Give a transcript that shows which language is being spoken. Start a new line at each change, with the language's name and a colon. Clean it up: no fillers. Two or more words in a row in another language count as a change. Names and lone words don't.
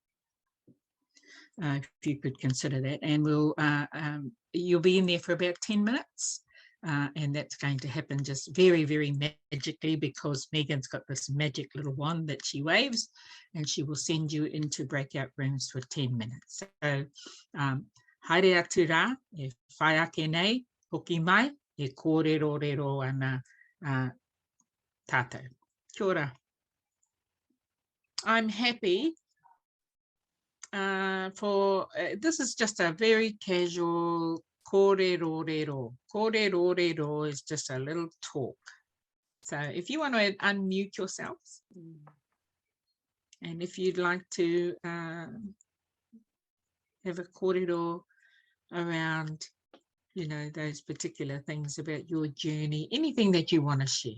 English: If you could consider that, and you'll be in there for about 10 minutes, and that's going to happen just very, very magically, because Megan's got this magic little wand that she waves, and she will send you into breakout rooms for 10 minutes. So,
Māori: haere atu rā, e whai ake nei, hoki mai, e kōrerorero ana tātou. Kia ora.
English: I'm happy this is just a very casual kōrerorero. Kōrerorero is just a little talk. So if you want to unmute yourselves, and if you'd like to have a kōrero around, you know, those particular things about your journey, anything that you want to share.